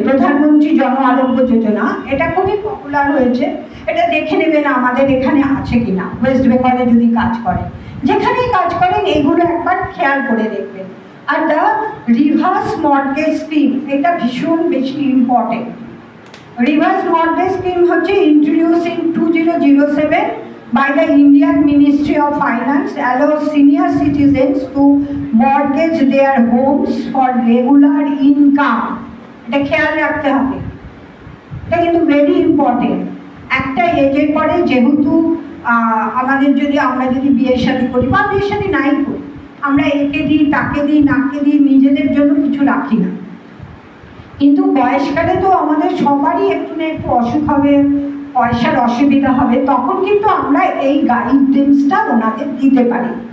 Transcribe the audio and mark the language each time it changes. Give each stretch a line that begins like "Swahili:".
Bangla: প্রধানমন্ত্রী জন আরোগ্য যোজনা এটা খুবই পপুলার হয়েছে, এটা দেখে নেবেন আমাদের এখানে আছে কিনা, ওয়েস্ট বেঙ্গলে যদি কাজ করেন, যেখানেই কাজ করেন এইগুলো একবার খেয়াল করে দেখবেন। Are the rivers mortgage scheme, এটা ভীষণ বেশি ইম্পর্টেন্ট। রিভার্স মর্টগেজ স্কিম হচ্ছে
English: introduced in 2007 by the Indian Ministry of Finance, allows senior citizens to mortgage their homes for regular income.
Bangla: এটা খেয়াল রাখতে হবে, এটা কিন্তু ভেরি ইম্পর্টেন্ট। একটা এজের পরে যেহেতু আমাদের যদি আমরা যদি বিয়ের শাদী করি বা বিয়ের শাদী নাই করি, আমরা একে দিই, তাকে দিই, নাকে দিই, নিজেদের জন্য কিছু রাখি না, কিন্তু বয়সকালে তো আমাদের সবারই একটু না একটু অসুখ হবে, পয়সার অসুবিধা হবে, তখন কিন্তু আমরা এই গাইডেন্সটা ওনাদের দিতে পারি।